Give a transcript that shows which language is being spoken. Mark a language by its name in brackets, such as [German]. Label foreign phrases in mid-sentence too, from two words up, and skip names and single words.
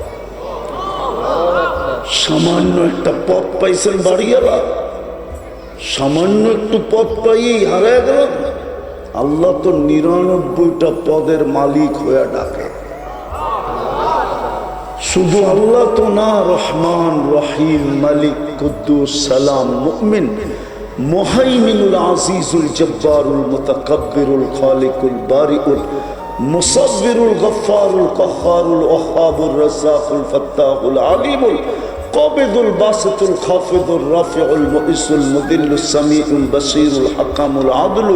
[Bangla] সামান্য একটা পদ পাইছেন বাড়িওয়ালা, সামান্য একটু পদ পাইয়েই হারায় গেল। আল্লাহ তো 99টা পদের মালিক হয়ে ডাকে। শুধু আল্লাহ তো না, রহমান, রহিম, মালিক, কুদ্দুস, সালাম, মুমিন, মুহাইমিনুল, আজিজুল, জব্বারুল, মুতাকাব্বিরুল, খালিকুল, বারিউল, মুসাব্বিরুল, গফফারুল, কাহ্হারুল, ওয়াহ্হাবুর, রাজ্জাকুল, ফাত্তাহুল, আলিমুল, কাবিদুল, বাসিতুল, খাফিদুল, রাফিউল, মুইসুল, মুদিল্লুস, সামিউল, বাসীরুল, হাকামুল, আদলুল,